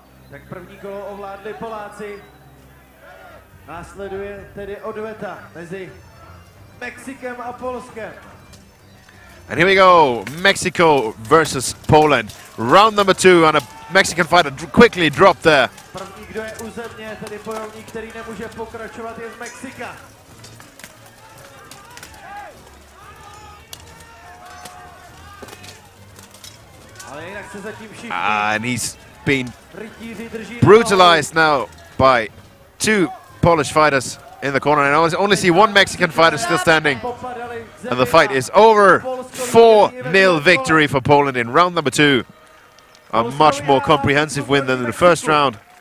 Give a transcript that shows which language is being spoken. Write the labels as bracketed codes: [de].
[cs] Tak první kolo ovládli Poláci. Následuje tedy odveta mezi Mexikem a Polskem. [en] And here we go, Mexico versus Poland. Round number 2, and a Mexican fighter quickly dropped there. První, kdo je u země, tedy bojovník, který nemůže pokračovat, je z Mexika. [cs] Ale jinak se zatím všichni [en] And he's been [cs] rytíři drží [en] brutalized now by 2 Polish fighters in the corner, and I only see 1 Mexican fighter still standing. And the fight is over. 4-0 victory for Poland in round number 2. A much more comprehensive win than in the first round.